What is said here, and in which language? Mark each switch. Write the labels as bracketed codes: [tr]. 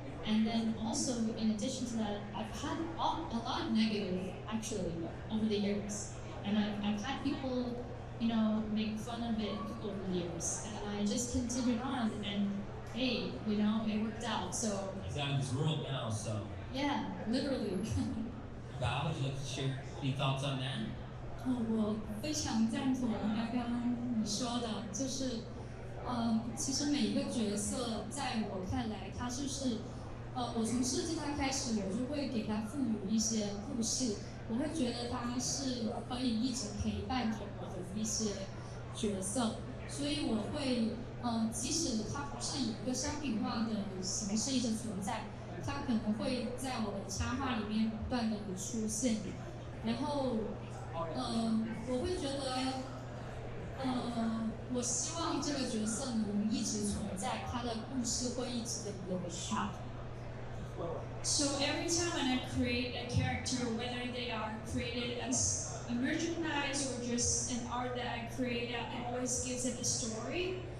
[en] And then also, in addition to that, I've had a lot of negative actually over the years, and I've had people, you know, make fun of it over the years, and I just continued on, and hey, you know, it worked out. So He's out of this world now, so. yeah, literally. Bao, would you like to share any thoughts on that? [zh] 我非常赞同刚刚你说的，就是，其实每一个角色在我看来，它就是我从设计它开始，我就会给它赋予一些故事，我会觉得它是可以一直陪伴着我的一些角色，所以我会，即使它不是以一个商品化的形式一直存在，它可能会在我的插画里面不断的出现，然后，我会觉得。我希望这个角色能一直存在，他的故事会一直的延续。 [en] So every time when I create a character, whether they are created as a merchandise or just an art that I create, it always gives it a story.